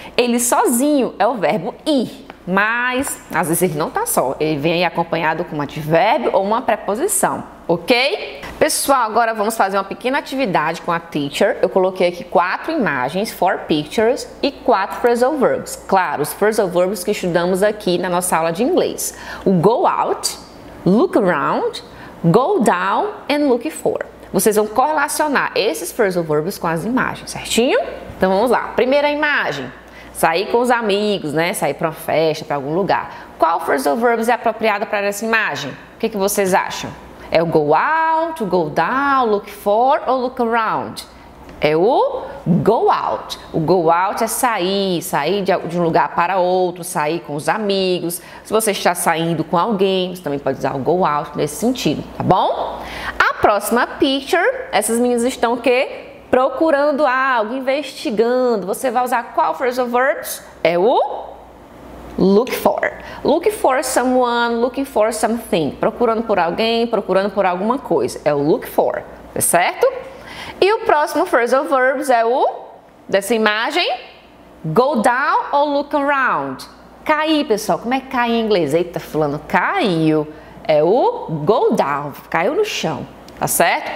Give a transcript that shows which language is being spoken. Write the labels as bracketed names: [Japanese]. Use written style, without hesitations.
[Portuguese] Ele sozinho é o verbo ir, mas às vezes ele não está só, ele vem aí acompanhado com um advérbio ou uma preposição, ok? Pessoal, agora vamos fazer uma pequena atividade com a teacher. Eu coloquei aqui 4 imagens, 4 pictures e 4 phrasal verbs. Claro, os phrasal verbs que estudamos aqui na nossa aula de inglês. [English] O go out, look around, go down and look for. [Portuguese] Vocês vão correlacionar esses phrasal verbs com as imagens, certinho? Então vamos lá. Primeira imagem. Sair com os amigos, né? Sair para uma festa, para algum lugar. Qual phrasal verbs é apropriado para essa imagem? O que vocês acham? É o [English] go out, o go down, look for ou look around? [Portuguese] É o go out. O go out é sair de um lugar para outro, sair com os amigos. Se você está saindo com alguém, você também pode usar o go out nesse sentido, tá bom? A próxima picture, essas meninas estão o quê? Procurando algo, investigando. Você vai usar qual phrasal verbs? É o look for. [English] Look for someone, looking for something. [Portuguese] Procurando por alguém, procurando por alguma coisa. É o look for, tá certo? E o próximo phrasal verbs é o, dessa imagem, go down ou look around. Cair, pessoal. Como é que cai em inglês? Eita, fulano, caiu. É o [English] go down, [Portuguese] caiu no chão, tá certo?